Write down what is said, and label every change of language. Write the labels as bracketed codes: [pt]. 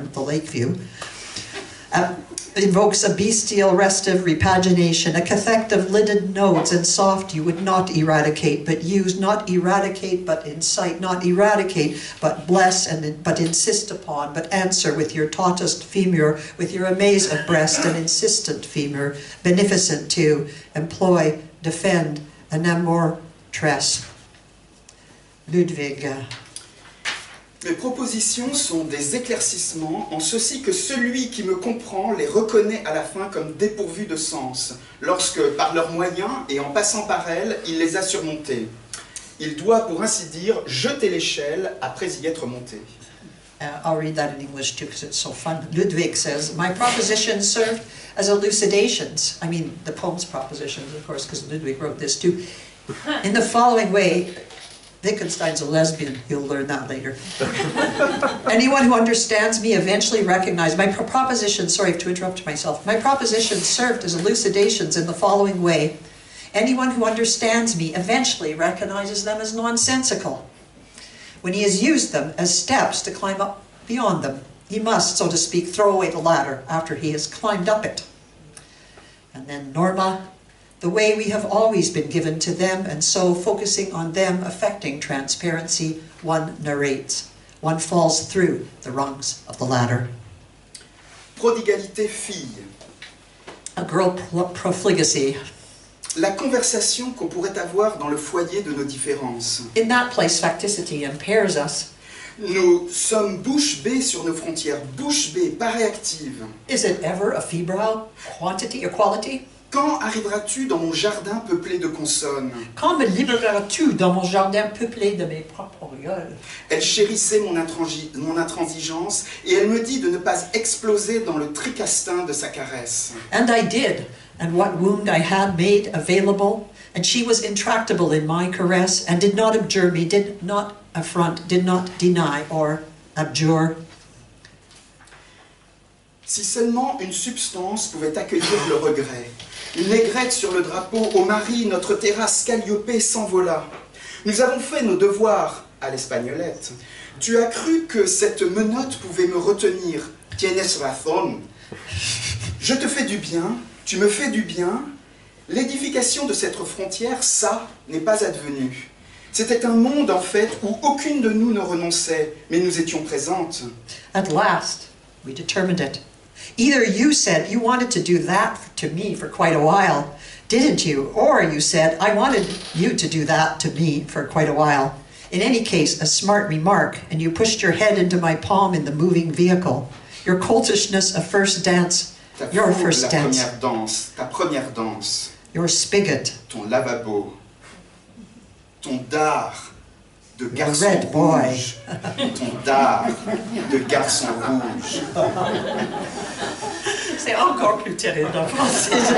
[en] at the Lakeview, invokes a bestial restive repagination, a cathect of lidded nodes and soft you would not eradicate, but use, not eradicate, but incite, not eradicate, but bless, and but insist upon, but answer with your tautest femur, with your amaze of breast, and insistent femur, beneficent to, employ, defend, an amour tress. Ludwig. [fr] Mes propositions sont des éclaircissements, en ceci que celui qui me comprend les reconnaît à la fin comme dépourvus de sens, lorsque, par leurs moyens et en passant par elles, il les a surmontés. Il doit, pour ainsi dire, jeter l'échelle après y être monté. [en] I'll read that in English too because it's so fun. Ludwig says, my propositions served as elucidations. I mean, the poem's propositions, of course, because Ludwig wrote this too. In the following way, Wittgenstein's a lesbian, you'll learn that later. Anyone who understands me eventually recognizes my proposition, sorry to interrupt myself, my proposition served as elucidations in the following way. Anyone who understands me eventually recognizes them as nonsensical. When he has used them as steps to climb up beyond them, he must, so to speak, throw away the ladder after he has climbed up it. And then Norma, the way we have always been given to them, and so focusing on them affecting transparency, one narrates. One falls through the rungs of the ladder. [fr] Prodigalité fille. [en] A girl profligacy. [fr] La conversation qu'on pourrait avoir dans le foyer de nos différences. [en] In that place, facticity impairs us. [fr] Nous sommes bouche bée sur nos frontières, bouche bée, pas réactive. [en] Is it ever a febrile quantity or quality? [fr] Quand arriveras-tu dans mon jardin peuplé de consonnes? Quand me libéreras-tu dans mon jardin peuplé de mes propres orioles? Elle chérissait mon intransigeance et elle me dit de ne pas exploser dans le tricastin de sa caresse. [en] And I did, and what wound I had made available, and she was intractable in my caress, and did not abjure me, did not affront, did not deny or abjure. [fr] Si seulement une substance pouvait accueillir le regret. Une aigrette sur le drapeau, au mari, notre terrasse Calliope s'envola. Nous avons fait nos devoirs à l'espagnolette. Tu as cru que cette menotte pouvait me retenir. [es] Tienes razón. [fr] Je te fais du bien, tu me fais du bien. L'édification de cette frontière, ça, n'est pas advenu. C'était un monde, en fait, où aucune de nous ne renonçait, mais nous étions présentes. [en] At last, we determined it. Either you said you wanted to do that to me for quite a while, didn't you? Or you said, I wanted you to do that to me for quite a while. In any case, a smart remark, and you pushed your head into my palm in the moving vehicle. Your coltishness a first dance, your first dance. [fr] Première danse, ta première danse. [en] Your spigot. [fr] Ton lavabo. Ton dard de garçon [en] red boy. [fr] rouge. Ton dard de garçon rouge. C'est encore plus terrible en français.